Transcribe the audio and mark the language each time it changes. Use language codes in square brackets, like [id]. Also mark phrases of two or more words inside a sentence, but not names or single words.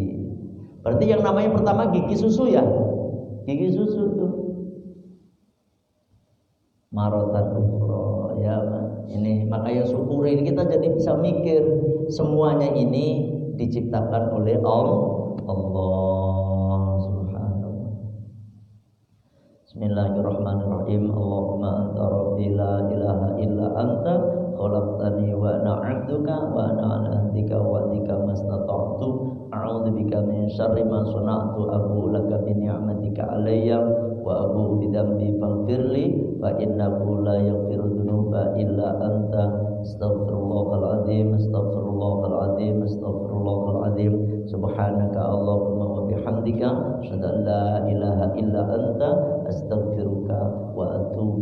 [id] Berarti yang namanya pertama gigi susu ya, gigi susu tuh. [ar] مرة أخرى [id] ya, ini makanya syukuri, ini kita jadi bisa mikir semuanya ini diciptakan oleh Allah subhanahu. [ar] Bismillahirrahmanirrahim. اللهم أنت ربي لا إله إلا أنت خلقتني وأنا عبدك وأنا على عهدك ووعدك ما استطعت أعوذ بك من شر ما صنعت أبوء لك بنعمتك علي وأبوء بذنبي فاغفر لي فإنه لا يغفر الذنوب إلا أنت أستغفر الله العظيم أستغفر الله العظيم سبحانك اللهم وبحمدك أشهد أن لا إله إلا أنت أستغفرك وأتوب